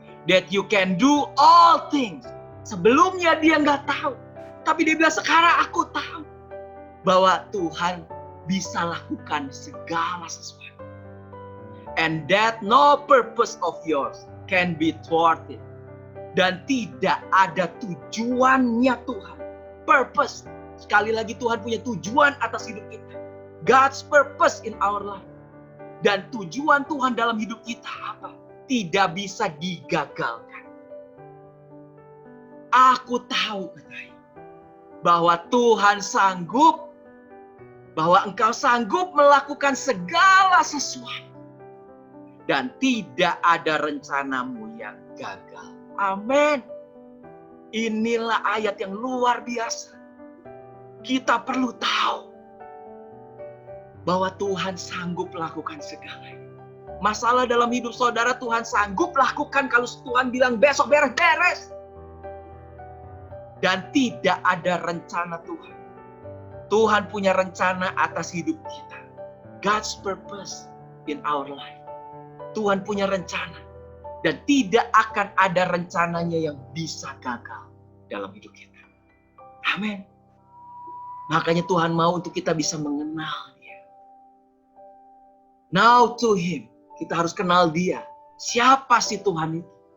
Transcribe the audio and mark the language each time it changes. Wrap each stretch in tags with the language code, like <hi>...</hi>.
<en>That you can do all things.</en> <id>Sebelumnya dia nggak tahu. Tapi dia bilang sekarang aku tahu. Bahwa Tuhan bisa lakukan segala sesuatu.</id> <en>And that no purpose of yours can be thwarted.</en> <id>Dan tidak ada tujuannya Tuhan. Purpose. Sekali lagi Tuhan punya tujuan atas hidup kita.</id> <en>God's purpose in our life.</en> <id>Dan tujuan Tuhan dalam hidup kita apa? Tidak bisa digagalkan. Aku tahu katanya. Bahwa Tuhan sanggup. Bahwa engkau sanggup melakukan segala sesuatu. Dan tidak ada rencanamu yang gagal. Amin. Inilah ayat yang luar biasa. Kita perlu tahu. Bahwa Tuhan sanggup melakukan segalanya. Masalah dalam hidup saudara Tuhan sanggup lakukan kalau Tuhan bilang besok beres-beres. Dan tidak ada rencana Tuhan. Tuhan punya rencana atas hidup kita.</id> <en>God's purpose in our life.</en> <id>Tuhan punya rencana. Dan tidak akan ada rencananya yang bisa gagal dalam hidup kita. Amin. Makanya Tuhan mau untuk kita bisa mengenal Dia.</id> <en>Now to Him.</en> <id>Kita harus kenal Dia. Siapa sih Tuhan itu?</id>